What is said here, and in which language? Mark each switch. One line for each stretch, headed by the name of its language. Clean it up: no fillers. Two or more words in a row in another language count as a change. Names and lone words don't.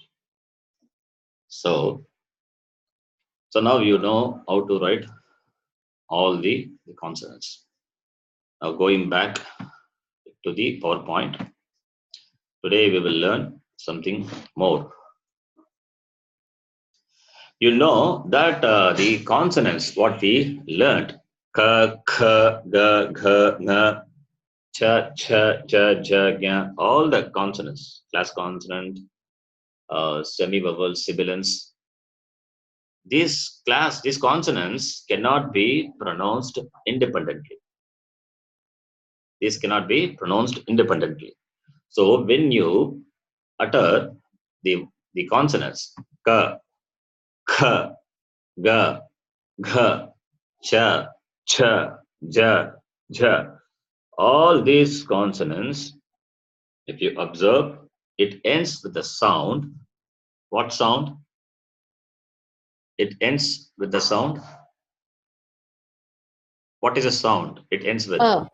English: So now you know how to write all the consonants. Now going back to the PowerPoint, today we will learn something more. You know that the consonants, what we learned,
Hindi: ka, kha, ga, gha, nga, cha, cha, ja, ja, gya,
English: all the consonants, class consonant, semi-vowel, sibilants, these consonants cannot be pronounced independently. These cannot be pronounced independently. So when you utter the consonants
Hindi: ka, kha, ga, gha, cha, cha, ja, ja,
English: all these consonants, if you observe, it ends with the sound. What sound? It ends with the sound. What is the sound it ends with?